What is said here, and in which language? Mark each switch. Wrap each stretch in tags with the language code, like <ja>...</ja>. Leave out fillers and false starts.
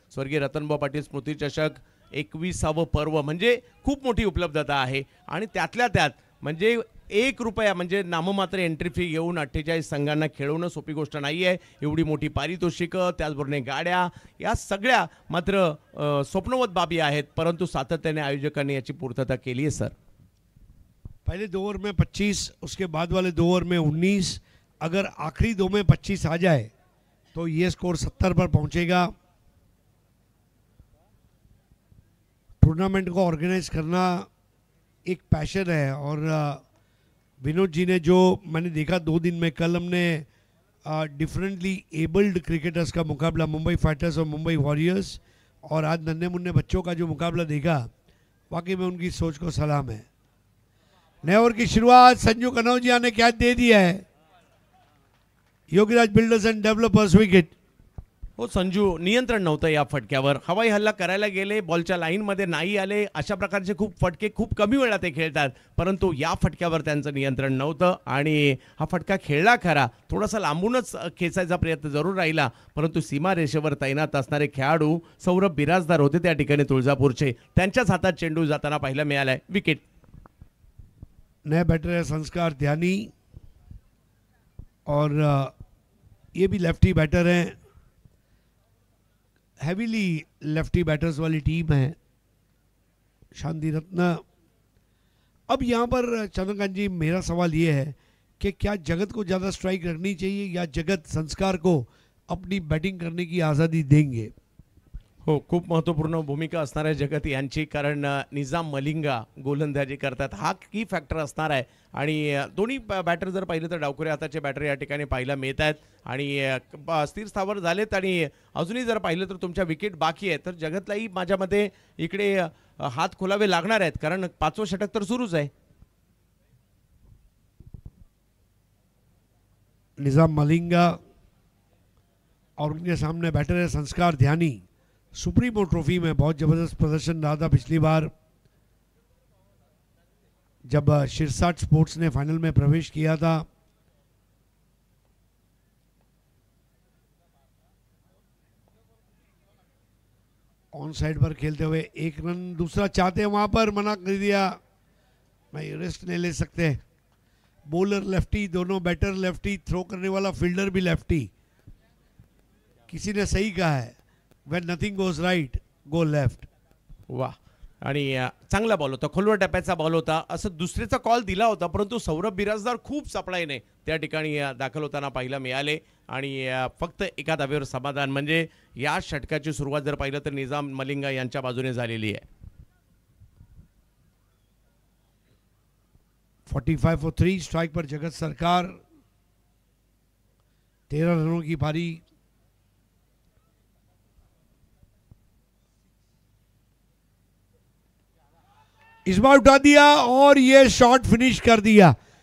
<mr>स्वर्गीय रतनभाऊ पाटील स्मृती चषक 21वे पर्व म्हणजे खूप मोठी उपलब्धता आहे आणि त्यातल्या त्यात म्हणजे 1 रुपया म्हणजे नाममात्र एंट्री फी घेऊन 48 संघांना खेळवणं सोपी गोष्ट नाही आहे। एवढी मोठी पारितोषिकं, त्याचबरोबर गाड्या, या सगळ्या मात्र स्वप्नवत बाबी आहेत, परंतु सातत्याने आयोजकांनी याची पूर्तता केली आहे। सर,</mr> <hi>पहले 2 ओवर में 25, उसके बाद वाले 2 ओवर में 19, अगर आखिरी 2 में 25 आ जाए तो ये स्कोर 70 पर पहुंचेगा। टूर्नामेंट को ऑर्गेनाइज करना एक पैशन है और विनोद जी ने जो मैंने देखा 2 दिन में, कल हमने डिफरेंटली एबल्ड क्रिकेटर्स का मुकाबला, मुंबई फाइटर्स और मुंबई वॉरियर्स, और आज नन्हे मुन्ने बच्चों का जो मुकाबला देखा, वाकई में उनकी सोच को सलाम है। नए ओवर की शुरुआत संजू कनौजिया ने कैच दे दिया है। Yogiraj builders and developers wicket.</hi> <mr>हो संजू, नियंत्रण नव्हतं या फटक्यावर, हवाई हल्ला करायला गेले, बॉलच्या लाईनमध्ये नाही आले, अशा प्रकारचे खूप फटके खूप कमी वेळा ते खेळतात, परंतु या फटक्यावर त्यांचं नियंत्रण नव्हतं आणि हा फटका खेळला खरा, थोडासा लांबूनच खेचायचा प्रयत्न जरूर राहिला, परंतु सीमा रेषेवर तैनात असणारे खेळाडू सौरभ बिराजदार होते त्या ठिकाणी तुळजापूरचे, त्यांच्याच हातात चेंडू जाताना पाहायला मिळालाय। विकेट।</mr> <hi>नए बैटर है संस्कार ध्यानी और ये भी लेफ्टी बैटर हैं, हैवीली लेफ्टी बैटर्स वाली टीम है शांति रत्न। अब यहाँ पर चंद्रकांत जी, मेरा सवाल ये है कि क्या जगत को ज़्यादा स्ट्राइक रखनी चाहिए या जगत संस्कार को अपनी बैटिंग करने की आज़ादी देंगे?</hi> <mr>हो, खूप महत्त्वपूर्ण भूमिका असणार आहे जगत यांची, कारण निजाम मलिंगा गोलंदाजी करतात हा की फॅक्टर असणार आहे. आणि दोन्ही बॅटर जर पाहिलं तर डावखुऱ्या हाताचे बॅटर या ठिकाणी पाहायला मिळत आहेत आणि स्थिर स्थावर झालेत. आणि अजूनही जर पाहिलं तर तुमच्या विकेट बाकी आहे, तर जगतलाही माझ्या मते इकडे हात खोलावे लागणार आहेत, कारण 5वं षटक तर सुरूच आहे.</mr> <hi>निजाम मलिंगा और उनके सामने बैटर है संस्कार ध्यानी। सुप्रीमो ट्रॉफी में बहुत जबरदस्त प्रदर्शन रहा था पिछली बार जब शिरसाट स्पोर्ट्स ने फाइनल में प्रवेश किया था। ऑन साइड पर खेलते हुए 1 रन दूसरा चाहते हैं, वहां पर मना कर दिया, भाई रेस्ट नहीं ले सकते। बॉलर लेफ्टी, दोनों बैटर लेफ्टी, थ्रो करने वाला फील्डर भी लेफ्टी। किसी ने सही कहा है,</hi> <en>When nothing goes right go left.</en> <mr>वा, आणि चांगला बॉल होता, खोलवर टप्प्याचा बॉल होता, असं दुसरीचा कॉल दिला होता, परंतु सौरभ बिराजदार खूप चपळाईने त्या ठिकाणी दाखल होताना पाहायला मिळाले. आणि फक्त एका धावेवर समाधान, म्हणजे या षटकाची सुरुवात जर पाहिलं तर निजाम मलिंगा यांच्या बाजूने झालेली आहे.</mr> <hi>45 फॉर 3 स्ट्राइक पर जगत सरकार, 13 रनों की पारी। इस बार उठा दिया और ये शॉट फिनिश कर दिया।</hi>